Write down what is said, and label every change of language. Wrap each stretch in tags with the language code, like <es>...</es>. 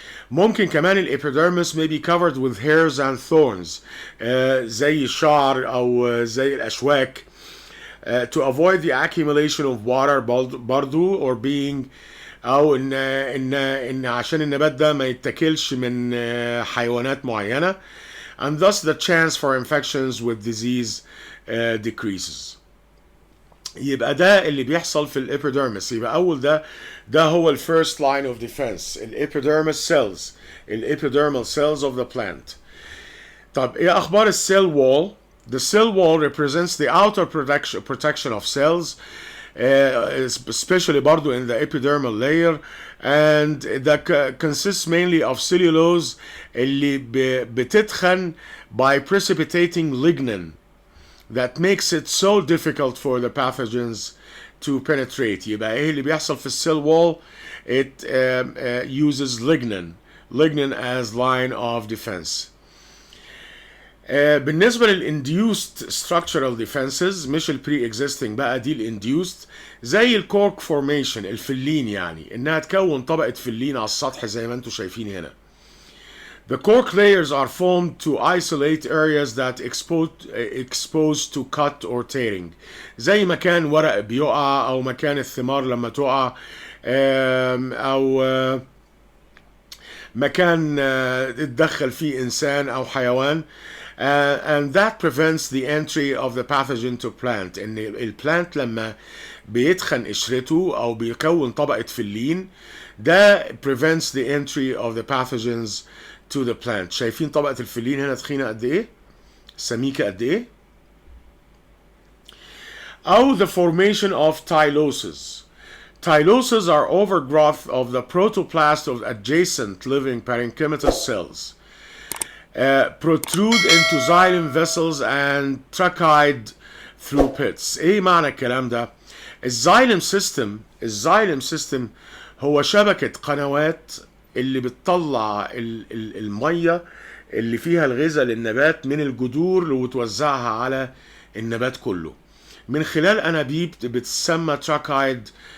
<en>ممكن كمان الابيديرمس may be covered with hairs and thorns</en> <ar>زي الشعر او زي الاشواك</ar> <en>to avoid the accumulation of water برضو or being</en> <ar>او ان عشان النبات ده ما يتاكلش من حيوانات معينه</ar> <en>and thus the chance for infections with disease decreases.</en> <ar>يبقى ده اللي بيحصل في الابيديرمس. يبقى اول ده هو</ar> <en>الفيرست line of defense,</en> <ar>الابيديرمس سيلز، الابيديرمال</ar> <en>cells of the plant.</en> <ar>طب ايه اخبار السيل وول؟</ar> <en>The cell wall represents the outer protection of cells, especially برضو in the epidermal layer, and that consists mainly of cellulose</en> <ar>اللي بتتخن</ar> <en>by precipitating lignin that makes it so difficult for the pathogens to penetrate.</en> <ar>يبقى ايه اللي بيحصل في السيل wall؟</ar> <en>It uses lignin as line of defense.</en> <ar>بالنسبة لل</ar> <en>induced structural defenses</en> <ar>مش pre-existing بقى، دي الinduced زي الكورك formation، الفلين، يعني انها تكون طبقة فلين على السطح زي ما انتم شايفين هنا.</ar> <en>The cork layers are formed to isolate areas that exposed to cut or tearing،</en> <ar>زي مكان ورق بيقع او مكان الثمار لما تقع او مكان اتدخل فيه انسان او حيوان.</ar> <en>And that prevents the entry of the pathogen to plant.</en> <ar>ان البلانت لما بيتخن قشرته او بيكون طبقة فلين ده</ar> <en>prevents the entry of the pathogens to the plant.</en> <ar>شايفين طبقة الفلين هنا تخينة قد ايه؟ سميكة قد ايه؟ او</ar> <en>the formation of tyloses. Tyloses are overgrowth of the protoplast of adjacent living parenchymatous cells. Protrude into xylem vessels and tracheids through pits.</en> <ar>ايه معنى الكلام ده؟ الزايلم سيستم هو شبكة قنوات اللي بتطلع المية اللي فيها الغذاء للنبات من الجذور وتوزعها على النبات كله من خلال انابيب بتسمى تراكايدز.</ar>